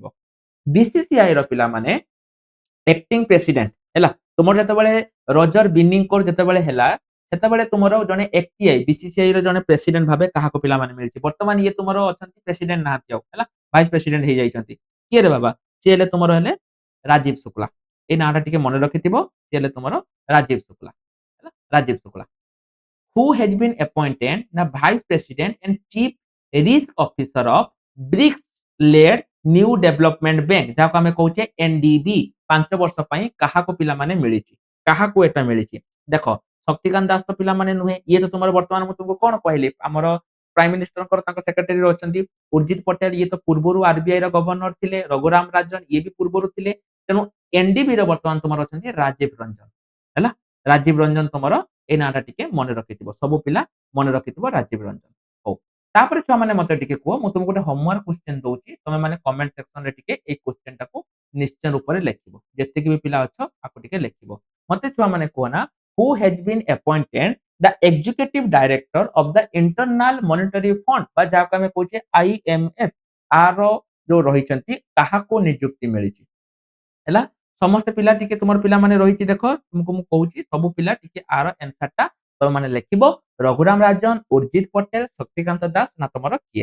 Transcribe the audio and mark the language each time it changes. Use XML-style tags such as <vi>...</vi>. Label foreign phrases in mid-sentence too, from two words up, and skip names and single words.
<or>ବିସିସିଆଇ ର ପିଲାମାନେ</or> <en>acting president</en> <or>ହେଲା ତୁମର ଯେତେବେଳେ ରଜର ବିନିଙ୍କର ଯେତେବେଳେ ହେଲା ସେତେବେଳେ ତୁମର ଜଣେ ଏଫଟିଆଇ ବିସିସିଆଇ ର ଜଣେ ପ୍ରେସିଡେଣ୍ଟ ଭାବେ କାହାକୁ ପିଲାମାନେ ମିଳିଛି? ବର୍ତ୍ତମାନ ଇଏ ତୁମର ଅଛନ୍ତି ପ୍ରେସିଡେଣ୍ଟ ନାହାନ୍ତି ଆଉ ହେଲା</or> <en>vice president</en> <or>ହେଇଯାଇଛନ୍ତି। କିଏ ରେ ବାବା? ସିଏ ହେଲେ ତୁମର ହେଲେ ରାଜୀବ ଶୁକ୍ଲା। ଏଇ ନାଁଟା ଟିକେ ମନେ ରଖିଥିବ। ସିଏ ହେଲେ ତୁମର ରାଜୀବ ଶୁକ୍ଲା ହେଲା ରାଜୀବ ଶୁକ୍ଲା।</or> <en>who has been appointed the vice president and chief risk officer of BRICS led new development bank</en> <or>ଯାହାକୁ ଆମେ କହୁଛେ ଏନଡିବି 5 ବର୍ଷ ପାଇଁ କାହାକୁ ପିଲାମାନେ ମିଳିଛି? କାହାକୁ ଏଟା ମିଳିଛି? ଦେଖ ଶକ୍ତିକାନ୍ତ ଦାସ ତ ପିଲାମାନେ ନୁହେଁ। ଇଏ ତ ତୁମର ବର୍ତ୍ତମାନ ମୁଁ ତୁମକୁ କଣ କହିଲି ଆମର</or> <en>prime minister</en> <or>ତାଙ୍କ ସେକ୍ରେଟାରୀ ଅଛନ୍ତି ଉର୍ଜିତ ପଟେଲ। ଇଏ ତ ପୂର୍ବରୁ ଆରବିଆଇ ର ଗଭର୍ଣ୍ଣର ଥିଲେ। ରଘୁରାମ ରାଜନ ଇଏ ବି ପୂର୍ବରୁ ଥିଲେ। ତେଣୁ ଏନଡିବି ର ବର୍ତ୍ତମାନ ତୁମର ଅଛନ୍ତି ରାଜୀବ ରଞ୍ଜନ ହେଲା ରାଜୀବ ରଞ୍ଜନ ତୁମର ଏଇ ନାଁଟା ଟିକେ ମନେ ରଖିଥିବ। ସବୁ ପିଲା ମନେ ରଖିଥିବ ରାଜୀବ ରଞ୍ଜନ। ହଉ ତାପରେ ଛୁଆ ମାନେ ମତେ ଟିକେ କୁହ ମୁଁ ତୁମକୁ ଗୋଟେ</or> <en>homework question</en> <or>ଦଉଛି ତମେ ମାନେ</or> <en>comment section</en> <or>ରେ ଟିକେ ଏଇ କ୍ୱେଶ୍ଚନ ଟାକୁ ନିଶ୍ଚୟ ରୂପରେ ଲେଖିବ। ଯେତିକି ବି ପିଲା ଅଛ ଆକୁ ଟିକେ ଲେଖିବ। ମତେ ଛୁଆ ମାନେ କୁହ ନା</or> <en>who has been appointed the executive director of the internal monetary fund</en> <or>ବା ଯାହାକୁ ଆମେ କହୁଛେ ଆଇଏମଏଫ ଆର ଯୋଉ ରହିଛନ୍ତି କାହାକୁ ନିଯୁକ୍ତି ମିଳିଛି? ହେଲା ସମସ୍ତେ ପିଲା ଟିକେ ତୁମର ପିଲାମାନେ ରହିଛି ଦେଖ ତୁମକୁ ମୁଁ କହୁଛି ସବୁ ପିଲା ଟିକେ ଆର ଆନ୍ସର ଟା ତମେ ମାନେ ଲେଖିବ। ରଘୁରାମ ରାଜନ ଉର୍ଜିତ ପଟେଲ ଶକ୍ତିକାନ୍ତ ଦାସ ନା ତମର କିଏ?</or>